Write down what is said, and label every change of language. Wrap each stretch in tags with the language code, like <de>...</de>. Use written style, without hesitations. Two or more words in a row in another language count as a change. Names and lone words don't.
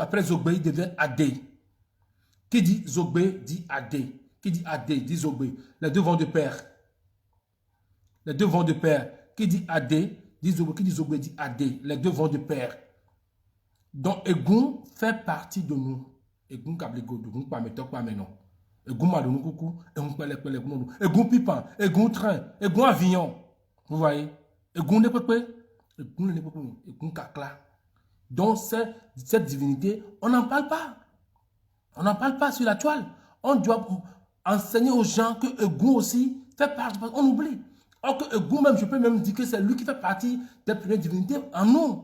<fr>Après Zogbe, ils deviennent Adé. Qui dit Zogbe, dit Adé. Qui dit Adé, dit Zogbe. Les deux vont de pair. Les deux vont de pair. Qui dit Adé, dit Zogbe. Qui dit Zogbe, dit Adé. Les deux vont de pair. Donc, Egun fait partie de nous. Egun Kablego, Egun Pametok, Pamenon. Egun Madonou Koukou, Egun Pelek, Egun Pipan, Egun Train, Egun Avignon. Vous voyez? Egun Nepepé, Egun Nepepé, Egun Kakla. Donc, cette divinité, on n'en parle pas. On n'en parle pas sur la toile. On doit enseigner aux gens que Egun aussi fait partie. On oublie. Or que Egun même, je peux même dire que c'est lui qui fait partie des premières divinités en nous.</fr>